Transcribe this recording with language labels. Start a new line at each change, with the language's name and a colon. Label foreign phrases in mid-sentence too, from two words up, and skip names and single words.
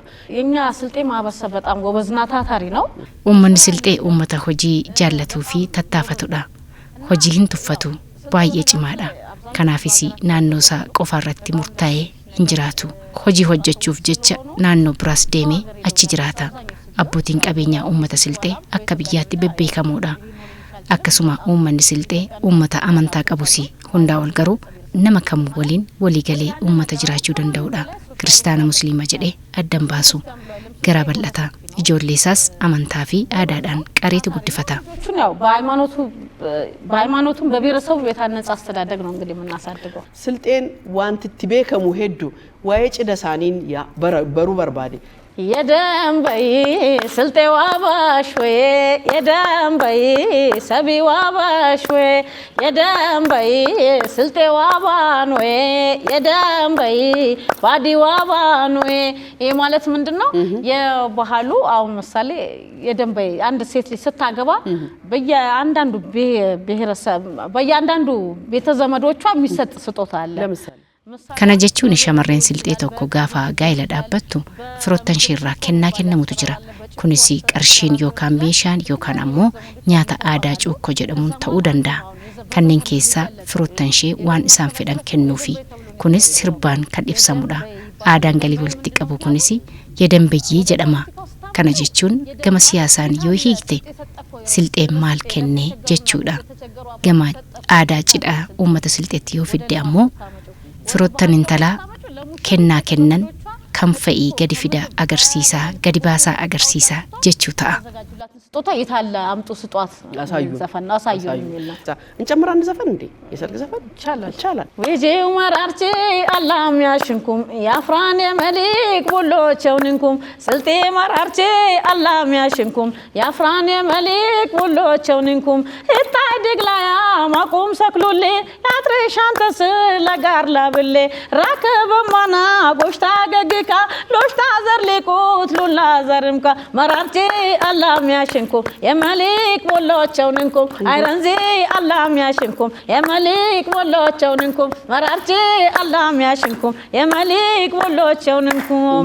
Amharic: የኛ ስልጤ ማህበረሰብ በጣም ጎበዝና ታታሪ ነው
Oromo: ummanni silxee ummata hojii jaallatuu fi tattaafatudha hojii hin tuffatu baay'ee cimaadha kanaafis naannoo isaa qofaarratti murtaa'ee hin jiraatu hojii hojjechuuf jecha naannoo biraas deemee achi jiraata abbootiin qabeenyaa ummata silxee akka biyyaatti bebbeekamoodha akkasuma ummanni silxee ummata amantaa qabusi hundaa ol garuu nama kam waliin walii galee ummata jiraachuu danda'udha kiristaana musliima jedhee addan baasu gara bal'ata ijoolleesaas amantaa fi aadaadhaan qareetti guddifata.
Amharic: ያው በሃይማኖቱም በብሔረሰቡ የታነጸ አስተዳደግ ነው እንግዲህ የምናሳድገው።
Silt'e: ስልጤን ዋንት ቤከሙ ሄዱ ዋይ ጭደሳኒን ያ በሩ በርባዴ የደንበይ ስልጤ ዋባሽ ወይ የደንበይ ሰቢ ዋባሽ ወይ የደንበይ ስልጤ ዋባን ወይ የደንበይ ባዲ ዋባን ወይ
Amharic: ይሄ ማለት ምንድነው? የባህሉ አሁን ምሳሌ የደንበይ አንድ ሴት ልጅ ስታገባ በየአንዳንዱ ብሔረሰብ በየአንዳንዱ ቤተዘመዶቿ የሚሰጥ ስጦታ አለ። ለምሳሌ
Oromo: kana jechuun shamarreen silxee tokko gaafa gaa'ela dhaabbattu firoottan ishee kennaa kennamutu jira. Kunis qarshiin yookaan meeshaan yookaan ammoo nyaata aadaa cuukkoo jedhamuun ta'uu danda'a. Kanneen keessaa firoottan ishee waan isaan fedhan kennuufi. Kunis sirbaan kan ibsamudha. Aadaan galii walitti qabu kunis yedanbeyyii jedhama. Kana jechuun gama siyaasaan yoo hiikte silxeen maal kennee jechuudha. Gama aadaa cidhaa uummata silxeetti yoo fidde ammoo firoottan intalaa kennaa kennan kan fa'ii gadi fida agarsiisaa gadi baasaa agarsiisaa jechuu ta'a.
Amharic: ስጦታ የታለ አምጡ ስጧት ዘፈን አሳዩኝ ይላል። እንጨምራን ዘፈን እንዴ የሰርግ ዘፈን ይቻላል።
Silt'e: ወጄው መራርቼ አላም ያሽንኩም ያፍራን የመሊክ ቦሎቸውንኩም ስልጤ መራርቼ አላም ያሽንኩም ያፍራን የመሊክ ቦሎቸውንኩም እታይ ድግላያ ማቆም ሰክሉሌ ያትረሻንተስ ለጋር ላብሌ ራከበማና ጎሽታ ገግካ ሎሽታ ዘርሊቁት ሉላ ዘርምካ መራርቼ አላም ያሽንኩም የመሊክ ቦሎቸውንኩም አይረንዚ አላም ያሽንኩም የመሊክ ቦሎቸውንኩም መራርቼ አላም ያሽንኩም የመሊክ ቦሎቸውንኩም